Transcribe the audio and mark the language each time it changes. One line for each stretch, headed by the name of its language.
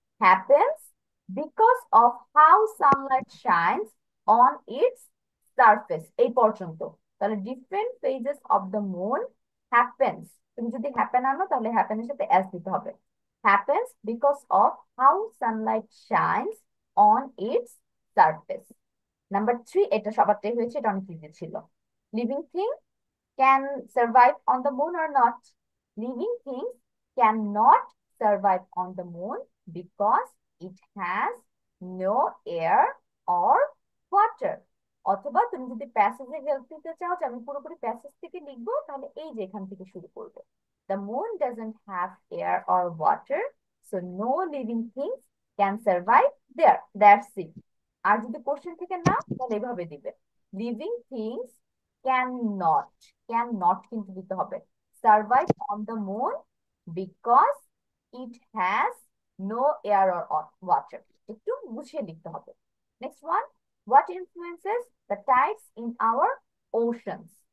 English: happens because of how sunlight shines on its surface,
Bangla: এই পর্যন্ত। তাহলে
English: different phases of the moon happens,
Bangla: তুমি যদি হ্যাপেন আনো তাহলে হ্যাপেনের সাথে এস দিতে হবে।
English: Happens because of how sunlight shines on its surface.
Bangla: Number 3, এটা সবারটাই হয়েছে, এটা অনেক ইজি ছিল।
English: Living thing can survive on the moon or not? Living things cannot survive on the moon because it has no air or water.
Bangla: অথবা তুমি যদি প্যাসেজে help নিতে চাও যে আমি পুরোপুরি প্যাসেজ থেকে লিখবো, তাহলে এই যে এখান থেকে শুরু করবে।
English: The moon doesn't have air or water, so no living things can survive there. That's it.
Bangla: আর যদি কোশ্চেন থেকে না, তাহলে এভাবে দিবে।
English: living things can not, can not
Bangla: কিন্তু দিতে হবে,
English: Survive on the moon because it has no air or water.
Bangla: একটু গুছিয়ে লিখতে হবে।
English: Next one, what influences the tides in our oceans.